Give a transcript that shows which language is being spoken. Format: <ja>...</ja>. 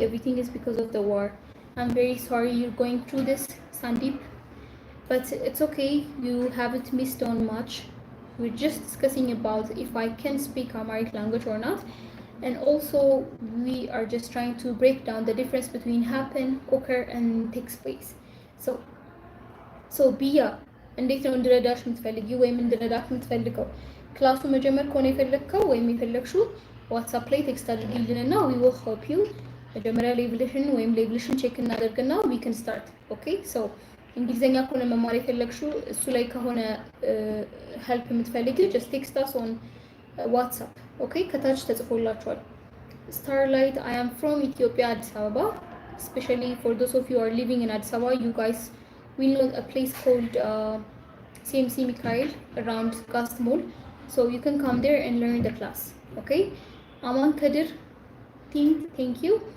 <en>Everything is because of the war. I'm very sorry you're going through this, Sandeep. But it's okay, you haven't missed on much. We're just discussing about if I can speak Amharic language or not. And also, we are just trying to break down the difference between happen, occur, and takes place.</en> <am>So Bia, እንዴት ነው እንድረዳሽ የምትፈልጊው ወይም እንድረዳሽ የምትፈልገው? ክላሱ መጀመር ከሆነ የፈለግከው ወይም የፈለግሽው ዋትስአፕ ላይ ቴክስት አድርጊልንና</am> <en>we will help you።</en> <am>መጀመሪያ ሌቭልሽን ወይም ሌቭልሽን ቼክ እናደርግና</am> <en>we can start. Okay?</en> <am>So እንግሊዘኛ ከሆነ መማር የፈለግሽው እሱ ላይ ከሆነ help የምትፈልጊው</am> <en>just text us on WhatsApp. Okay?</en> <am>ከታች ተጽፎላችኋል።</am> <en>Starlight, I am from Ethiopia, Addis Ababa. Especially for those of you who are living in Addis Ababa, you guys we know a place called CMC Mikhail around Gast Mall. So you can come there and learn the class. Okay? Aman Kadir, thank you.</en>